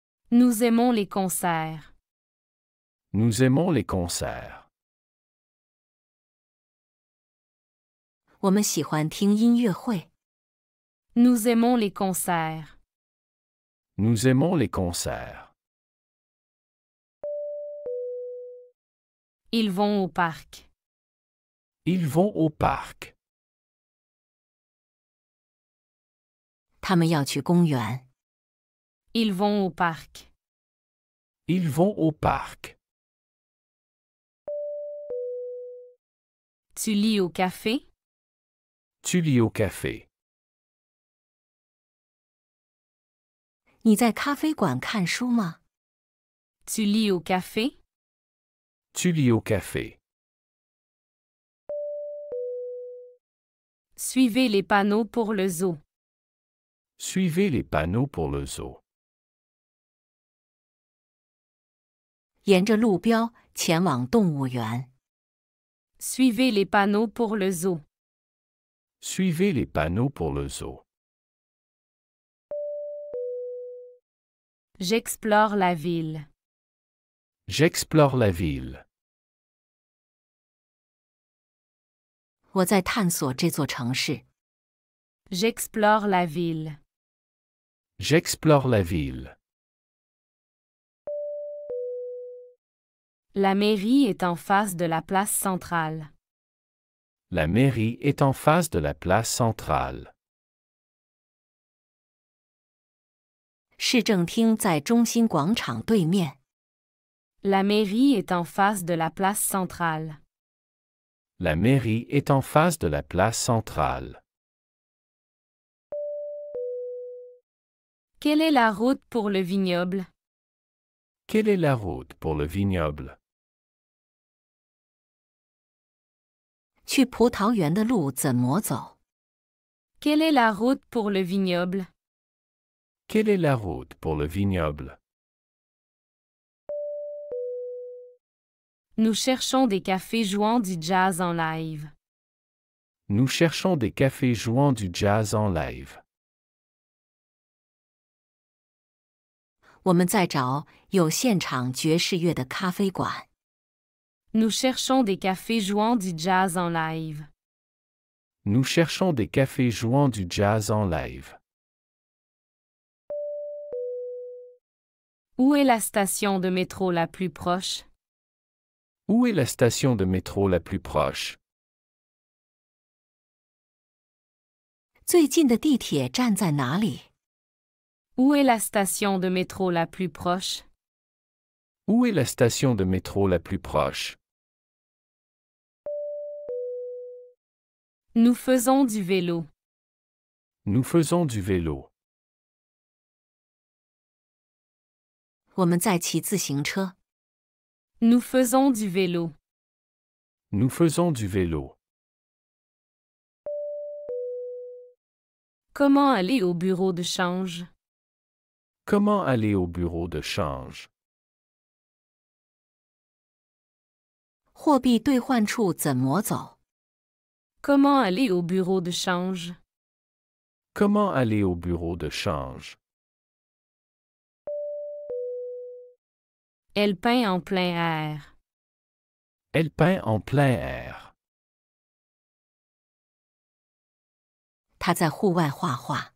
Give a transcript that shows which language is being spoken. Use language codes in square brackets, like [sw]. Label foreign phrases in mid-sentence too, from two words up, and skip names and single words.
[fr] Nous aimons les concerts. Nous aimons les concerts. [zh] 我们喜欢听音乐会。 [fr] Nous aimons les concerts. Nous aimons les concerts. Ils vont au parc. Ils vont au parc. [zh] 他们要去公园。 [fr] Ils vont au parc. Ils vont au parc. Tu lis au café? Tu lis au café. [zh] 你在咖啡馆看书吗？ [fr] Tu lis au café? Tu lis au café. Suivez les panneaux pour le zoo. Suivez les panneaux pour le zoo. [zh] 沿着路标前往动物园。 [fr] Suivez les panneaux pour le zoo. Suivez les panneaux pour le zoo. J'explore la ville. J'explore la ville. [zh] 我在探索这座城市。 [fr] J'explore la ville. J'explore la ville. La mairie est en face de la place centrale. La mairie est en face de la place centrale. [zh] 市政厅在中心广场对面。 [fr] La mairie est en face de la place centrale. La mairie est en face de la place centrale. Quelle est la route pour le vignoble? Quelle est la route pour le vignoble? [zh] 去葡萄园的路怎么走？ [fr] Quelle est la route pour le vignoble? Quelle est la route pour le vignoble? Nous cherchons des cafés jouant du jazz en live. Nous cherchons des cafés jouant du jazz en live. [zh] 我们在找有现场爵士乐的咖啡馆。 [fr] Nous cherchons des cafés jouant du jazz en live. Nous cherchons des cafés jouant du jazz en live. Où est la station de métro la plus proche? Où est la station de métro la plus proche? [zh] 最近的地铁站在哪里？ [fr] Où est la station de métro la plus proche? Où est la station de métro la plus proche? Nous faisons du vélo. Nous faisons du vélo. [zh] 我们在骑自行车。 [fr] Nous faisons du vélo. Nous faisons du vélo. Comment aller au bureau de change? Comment aller au bureau de change? [zh] 货币兑换处怎么走？ [fr] Comment aller au bureau de change? Comment aller au bureau de change? Elle peint en plein air. Elle peint en plein air. [zh] 他在户外画画。